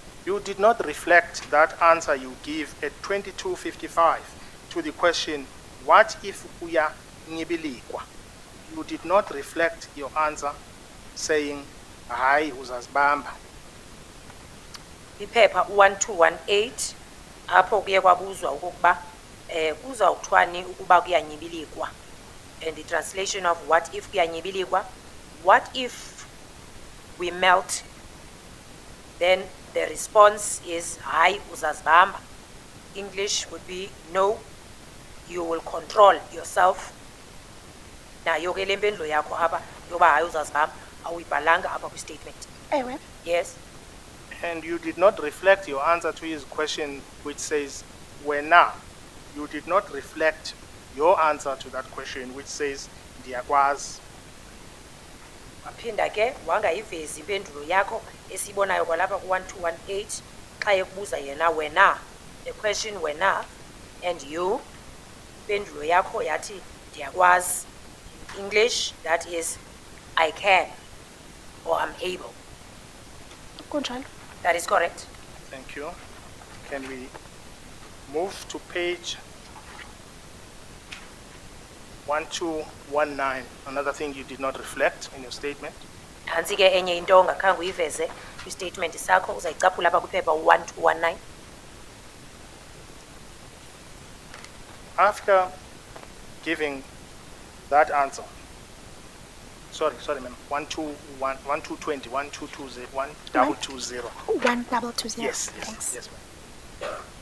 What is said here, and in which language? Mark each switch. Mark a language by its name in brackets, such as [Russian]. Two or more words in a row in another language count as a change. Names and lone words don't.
[English] You did not reflect that answer you give at 22:55 to the question, what if [Xhosa] uya ngibilikwa? [English] You did not reflect your answer saying, [Xhosa] hayi uzazibamba. Iphepha 1218 apho kuye kwabuzwa ukuba kuzawuthwani ukuba kuyanyibilikwa, [English] and the translation of what if kuyanyibilikwa, what if we melt, then the response is [Xhosa] hayi uzazibamba. [English] English would be no, you will control yourself. [Xhosa] Nayo ke le mpendulo yakho apha yoba hayi uzazibamba awuyibhalanga apha kwi-statement. Ewe. [English] Yes. And you did not reflect your answer to his question, which says, wena. You did not reflect your answer to that question, which says, [Xhosa] ndiyakwazi. Waphinda ke wangayivezi impendulo yakho esibonayo kwalapha ku-1218 xa ekubuza yena wena, [English] the question wena, and you, [Xhosa] impendulo yakho yathi ndiyakwazi. [English] In English, that is I can or I'm able. [Xhosa] Kunjalo. [English] That is correct. Thank you. Can we move to page 1219? Another thing you did not reflect in your statement. Nansi ke enye into ongakhange uyiveze kwi-statement sakho uzayicaphula apha kwiphepha 1219. After giving that answer, sorry, ma'am, 1220, 1220, 1220. 1220. Yes, Thanks. yes, ma'am.